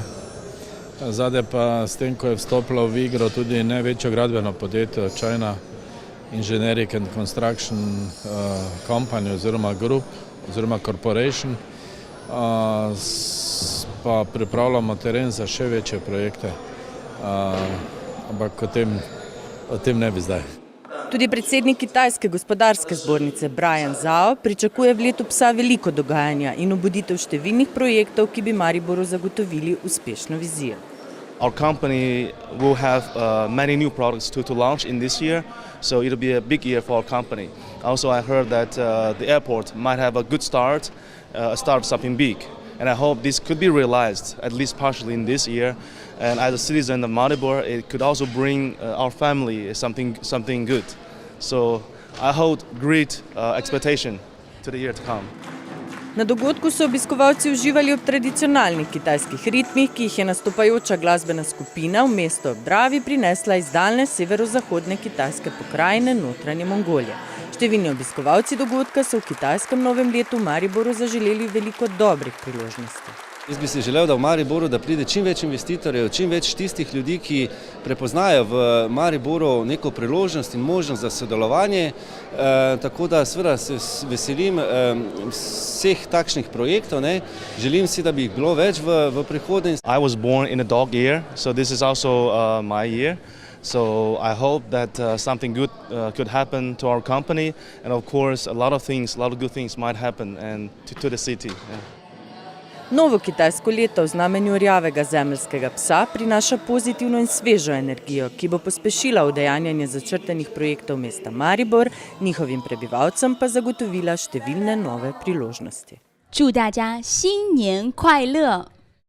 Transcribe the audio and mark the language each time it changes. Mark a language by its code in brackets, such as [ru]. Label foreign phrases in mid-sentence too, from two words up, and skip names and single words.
[sl] Zadaj pa s tem, ko je vstopilo v igro tudi največje gradbeno podjetje China Engineering and Construction Company oziroma Group oziroma Corporation, pa pripravljamo teren za še večje projekte, ampak o tem ne bi zdaj. Tudi predsednik Kitajske gospodarske zbornice Brian Zhao pričakuje v letu psa veliko dogajanja in obuditev številnih projektov, ki bi Mariboru zagotovili uspešno vizijo. [en] Our company will have many new products to launch in this year, so it'll be a big year for our company. Also, I heard that the airport might have a good start, start something big, and I hope this could be realized at least partially in this year. And as a citizen of Maribor, it could also bring our family something good. So I hold great expectation to the year to come. [sl] Na dogodku so obiskovalci uživali ob tradicionalnih kitajskih ritmih, ki jih je nastopajoča glasbena skupina v mesto ob Dravi prinesla iz daljne severozahodne kitajske pokrajine notranje Mongolije. Številni obiskovalci dogodka so v kitajskem novem letu v Mariboru zaželeli veliko dobrih priložnosti. Jaz bi si želel, da v Mariboru da pride čim več investitorjev, čim več tistih ljudi, ki prepoznajo v Mariboru neko priložnost in možnost za sodelovanje. Tako da seveda se veselim vseh takšnih projektov. Želim si, da bi jih bilo več v prihodnje. [en] I was born in a dog year, so this is also my year. So I hope that something good could happen to our company, and of course a lot of good things might happen and to the city. Yeah. [sl] Novo kitajsko leto v znamenju rjavega zemeljskega psa prinaša pozitivno in svežo energijo, ki bo pospešila udejanjanje začrtanih projektov mesta Maribor, njihovim prebivalcem pa zagotovila številne nove priložnosti. [zh] 祝大家新年快乐！